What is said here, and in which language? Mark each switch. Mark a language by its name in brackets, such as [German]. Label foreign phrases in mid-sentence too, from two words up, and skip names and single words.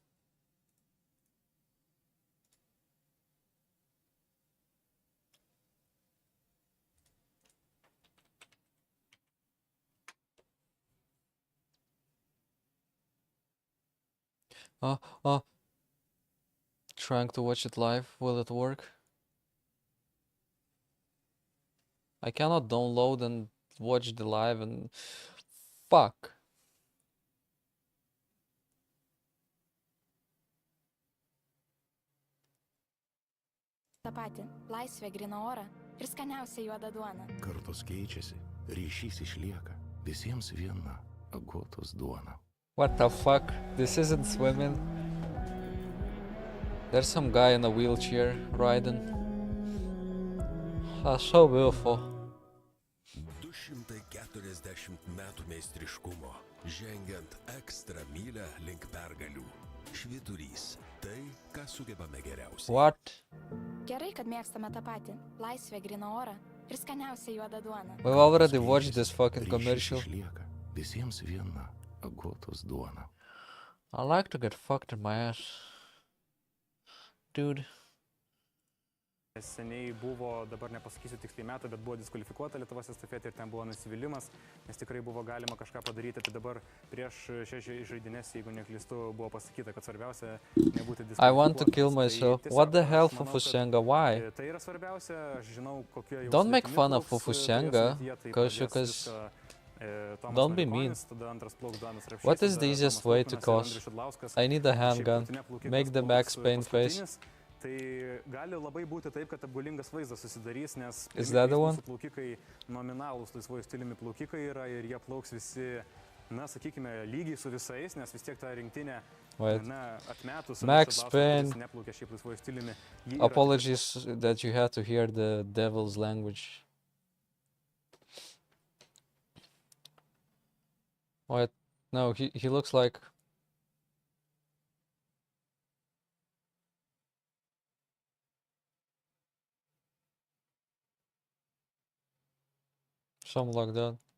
[English] Uh, uh, trying to watch it live. Will it work? I cannot download and watch the live and... Fuck. [Lithuanian] Ta pati - laisvė, gryną orą ir skaniausia juoda duona. Kartos keičiasi, ryšys išlieka, visiems viena agotos duona. [English] What the fuck? This isn't swimming. There's some guy in a wheelchair riding. So beautiful. [Lithuanian] 240 metų meistriškumo, žengiant ekstra mylę link pergalių. Švyturys - tai, ką sugebame geriausiai. [English] What? [Lithuanian] Gerai, kad mėgstame tą patį - laisvė, gryną orą ir skaniausia juoda duona. [English] We've already watched this fucking commercial. [Lithuanian] Ryšys išlieka, visiems viena agotos duona. [English] I like to get fucked in my ass. Dude. [Lithuanian] Seniai buvo, dabar nepasakysiu tiksliai metų, bet buvo diskvalifikuota Lietuvos estafetė ir ten buvo nusivylimas, nes tikrai buvo galima kažką padaryti. Tai dabar prieš šias žaidynės, jeigu neklystu, buvo pasakyta, kad svarbiausia nebūti diskvalifikuotas. [English] I want to kill myself. What the hell, Fufusenga? Why? [Lithuanian] Tai yra svarbiausia, aš žinau, kokie jau... [English] Don't make fun of Fufusenga, because don't be mean. What is the easiest way to cause? I need a handgun. Make the Max Payne face. [Lithuanian] Tai gali labai būti taip, kad apgaulingas vaizdas susidarys, nes [English] Is that the one? [Lithuanian] plaukikai nominalūs laisvojų stiliumi plaukikai yra ir jie plauks visi, na, sakykime, lygiai su visais, nes vis tiek ta rinktinė, na, atmetus [English] Max Payne. [Lithuanian] neplaukia šiaip laisvojų stiliumi. [English] Apologies that you had to hear the devil's language. Wait, No, he looks like something like that.